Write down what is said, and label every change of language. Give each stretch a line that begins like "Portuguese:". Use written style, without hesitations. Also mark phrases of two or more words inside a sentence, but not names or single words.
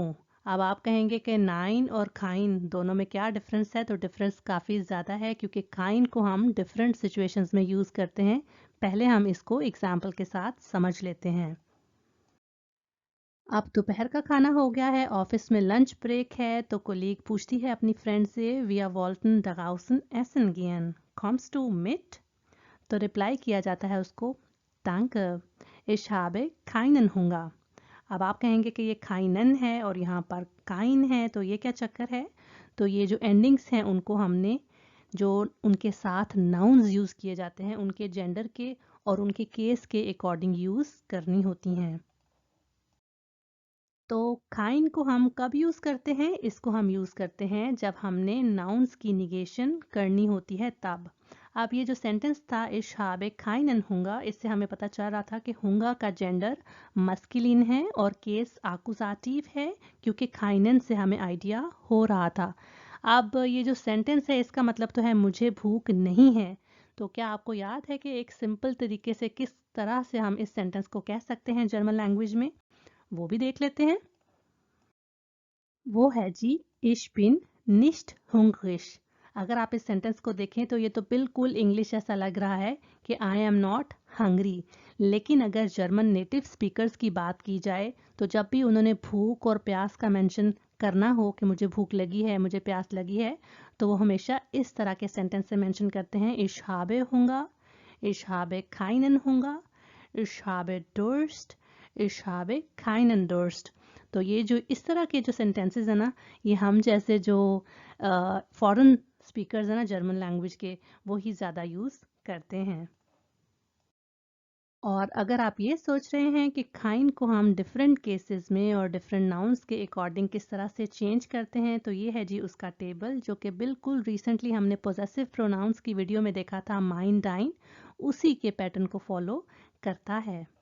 Hindi: अब आप कहेंगे कि नाइन और खाइन दोनों में क्या डिफरेंस है? तो डिफरेंस काफ़ी ज़्यादा है, क्योंकि खाइन को हम डिफरेंट सिचुएशंस में यूज़ करते हैं. पहले हम इसको एग्जाम्पल के साथ समझ लेते हैं. अब दोपहर का खाना हो गया है, ऑफिस में लंच ब्रेक है, तो कोलीग पूछती है अपनी फ्रेंड से
German: wir wollten draußen essen gehen, kommst du mit?
Hindi: तो रिप्लाई किया जाता है उसको
German: danke, ich habe keinen Hunger.
Hindi: अब आप कहेंगे कि ये खाइनन है और यहाँ पर काइन है, तो ये क्या चक्कर है? तो ये जो एंडिंग्स हैं उनको हमने जो उनके साथ नाउन्स यूज़ किए जाते हैं उनके जेंडर के और उनके केस के अकॉर्डिंग यूज़ करनी होती हैं। तो काइन को हम कब यूज़ करते हैं? इसको हम यूज़ करते हैं जब हमने नाउन्स की निगेशन करनी होती है तब। अब ये जो सेंटेंस था
German: ich habe keinen Hunger,
Hindi: इससे हमें पता चल रहा था कि हुंगा का जेंडर मस्कुलिन है और केस आकुजाटिव है, क्योंकि काइनन से हमें आइडिया हो रहा था। अब ये जो सेंटेंस है इसका मतलब तो है मुझे भूख नहीं है। तो क्या आपको याद है कि एक सिंपल तरीके से किस तरह से हम इस सेंटेंस को कह सकते हैं जर्मन लैंग्वेज में? वो भी देख लेते हैं। वो है जी
German: ich bin nicht hungrig।
Hindi: अगर आप इस सेंटेंस को देखें तो ये तो बिल्कुल इंग्लिश ऐसा लग रहा है कि
English: I am not hungry.
Hindi: लेकिन अगर
English: German native speakers
Hindi: की बात की जाए तो जब भी उन्होंने भूख और प्यास का मेंशन करना हो कि मुझे भूख लगी है, मुझे प्यास लगी है, तो वो हमेशा इस तरह के सेंटेंस से मेंशन करते हैं
German: ich habe Hunger, ich habe keinen Hunger, ich habe Durst, ich habe keinen Durst।
Hindi: तो ये जो इस तरह के जो सेंटेंसेस है ना, ये हम जैसे जो
English: foreign speakers
Hindi: है ना
English: German language
Hindi: के, वो ही ज़्यादा यूज़ करते हैं। और अगर आप ये सोच रहे हैं कि काइन को हम
English: different cases
Hindi: में और
English: different nouns
Hindi: के अकॉर्डिंग किस तरह से चेंज करते हैं, तो ये है जी उसका टेबल, जो कि बिल्कुल रिसेंटली हमने
English: possessive pronouns
Hindi: की वीडियो में देखा था,
German: mein dein,
Hindi: उसी के पैटर्न को फॉलो करता है।